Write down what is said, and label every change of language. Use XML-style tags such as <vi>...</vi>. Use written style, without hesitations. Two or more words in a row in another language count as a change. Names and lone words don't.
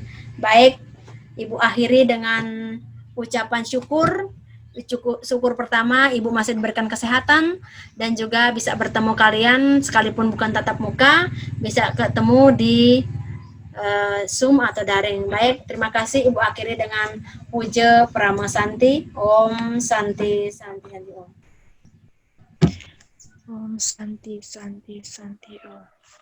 <id>Baik, Ibu akhiri dengan ucapan syukur. Syukur pertama, Ibu masih diberikan kesehatan dan juga bisa bertemu kalian sekalipun bukan tatap muka, bisa ketemu di Zoom atau daring. Baik, terima kasih. Ibu akhiri dengan puja Prama Santi.</id> <sa>Om Santi Santi Santi Om. Om Santi Santi Santi Om.</sa>